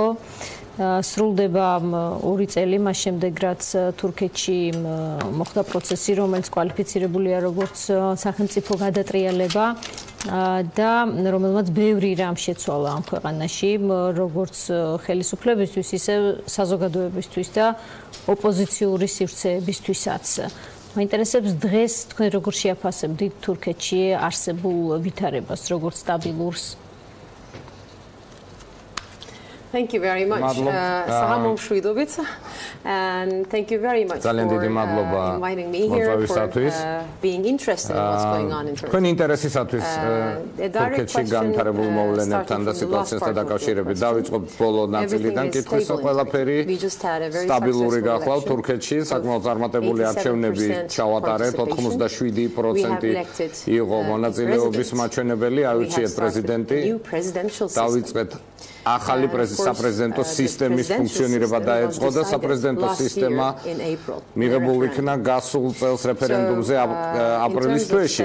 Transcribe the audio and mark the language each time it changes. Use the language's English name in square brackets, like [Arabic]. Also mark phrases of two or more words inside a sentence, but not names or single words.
[Georgian] სრულდება 2 წელი მას შემდეგ, რაც თურქეთში მოხდა პროცესი, რომელიც კვალიფიცირებულია როგორც სახელმწიფო გადატრიალება და რომელმაც ბევრი რამ შეცვალა ამ ქვეყანაში, როგორც ხელისუფლებისთვის, ისე საზოგადოებისთვის და ოპოზიციური სივრცეებისთვისაც. მაინტერესებს დღეს თქვენ როგორ შეაფასებთ თურქეთში არსებულ ვითარებას, როგორც სტაბილურს? [English] Thank you very much. Salam Shridovits, and thank you very much for inviting me here, for being interested in what's going on in Turkey. [Georgian] Თქვენი ინტერესისათვის თურქეთში განვითარებულ მოვლენებთან და სიტუაციასთან დაკავშირებით დავიწყოთ ბოლო ნაწილიდან კითხვის ყველაფერი სტაბილური გახვალ თურქეთში საკმაოდ წარმატებული არჩევნები ჩავატარეთ 87% იყო მონაწილეობის მაჩვენებელი აირჩიეთ პრეზიდენტი დავიწყეთ ახალი საპრეზიდენტო სისტემის ფუნქციონირება დაეწყო და საპრეზიდენტო სისტემა მიღებულ იქნა გასულ წელს რეფერენდუმზე აპრილის თვეში.